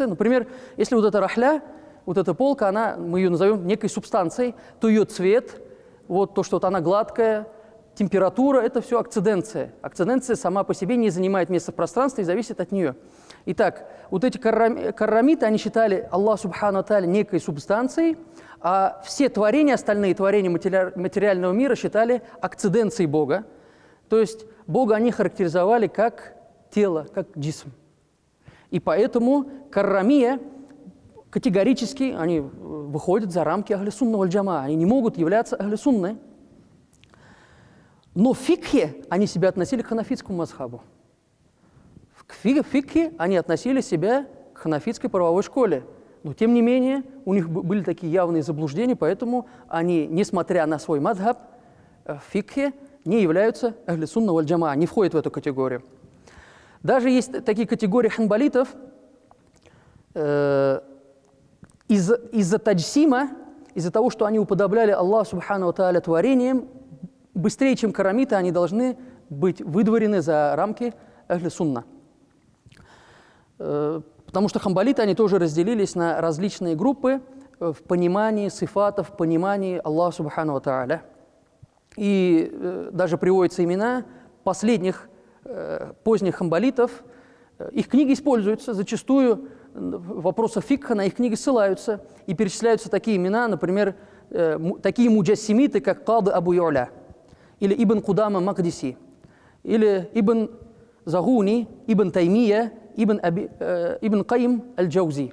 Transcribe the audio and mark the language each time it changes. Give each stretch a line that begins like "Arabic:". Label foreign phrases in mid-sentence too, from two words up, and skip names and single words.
Russian: Например, если вот эта рахля, вот эта полка, мы ее назовем некой субстанцией, то ее цвет, вот то, что вот она гладкая, температура – это все акциденция. Акциденция сама по себе не занимает место в пространстве и зависит от нее. Итак, вот эти каррамиты, они считали Аллах
Arabic: سبحانه وتعالى
Russian: некой субстанцией, а все творения, остальные творения материального мира считали акциденцией Бога. То есть Бога они характеризовали как тело, как джисм. И поэтому каррамия категорически они выходят за рамки
Arabic: أهل السنة والجماعة.
Russian: Они не могут являться
Arabic: أهل السنة.
Russian: Но в фикхе они себя относили к ханафитскому мазхабу. В фикхе они относили себя к ханафитской правовой школе. Но тем не менее у них были такие явные заблуждения, поэтому они, несмотря на свой мазхаб, в фикхе не являются
Arabic: أهل السنة والجماعة,
Russian: не входят в эту категорию. Даже есть такие категории ханбалитов, из-за таджсима, из-за того, что они уподобляли Аллаху
Arabic: سبحانه وتعالى
Russian: творением, быстрее, чем карамиты, они должны быть выдворены за рамки
Arabic: أهل السنة.
Russian: Потому что хамбалиты, они тоже разделились на различные группы в понимании сифатов, в понимании Аллаха
Arabic: سبحانه وتعالى.
Russian: И даже приводятся имена последних, поздних хамбалитов. Их книги используются зачастую. Вопросы фикха на их книги ссылаются и перечисляются такие имена, например, такие муджассимиты, как Кады Абу Ю'ля, или Ибн Кудама Макдиси, или Ибн Загуни, Ибн Таймия, Ибн Каим Аль-Джаузи.